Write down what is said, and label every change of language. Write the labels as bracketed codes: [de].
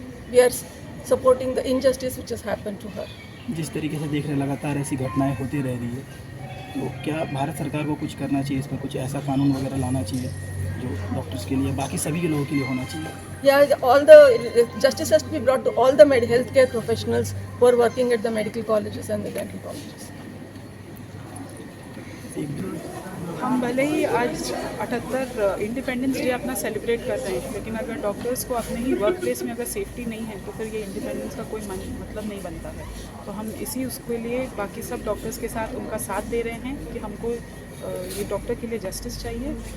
[en] We are supporting the injustice which has happened to her. [hi] जिस तरीके से देख रहे लगातार ऐसी घटनाएं होती रह रही है, तो क्या भारत सरकार को कुछ करना चाहिए, इसमें कुछ ऐसा कानून वगैरह लाना चाहिए जो डॉक्टर्स के लिए, बाकी सभी के लोगों के लिए होना चाहिए? [en] Yeah, all the justice has to be brought to all the healthcare professionals who are working at the medical colleges and the dental colleges. [hi] हम भले ही आज 78 इंडिपेंडेंस डे अपना सेलिब्रेट कर रहे हैं, लेकिन अगर डॉक्टर्स को अपने ही वर्क प्लेस में अगर सेफ्टी नहीं है तो फिर ये इंडिपेंडेंस का कोई मतलब नहीं बनता है। तो हम इसी उसके लिए बाकी सब डॉक्टर्स के साथ उनका साथ दे रहे हैं कि हमको ये डॉक्टर के लिए जस्टिस चाहिए।